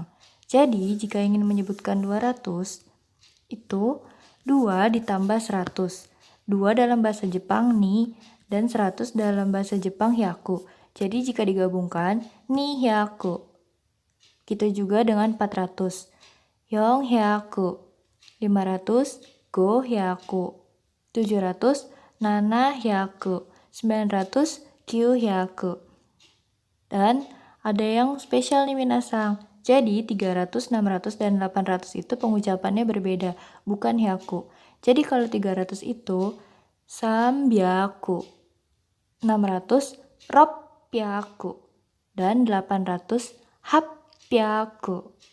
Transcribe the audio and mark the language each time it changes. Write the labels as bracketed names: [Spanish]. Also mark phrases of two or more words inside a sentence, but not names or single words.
[Indonesian] Jadi jika ingin menyebutkan 200 itu 2 ditambah 100. 2 dalam bahasa Jepang ni dan 100 dalam bahasa Jepang hyaku. Jadi jika digabungkan [Japanese] 二百. [Indonesian] Kita juga dengan 400. [Japanese] 四百. 500 五百。700 七百. 900 九百. [Indonesian] Dan ada yang spesial nih minasang. Jadi 300, 600, dan 800 itu pengucapannya berbeda, bukan hyaku. Jadi kalau 300 itu sambyaku, 600 ropyaku, dan 800 hapyaku.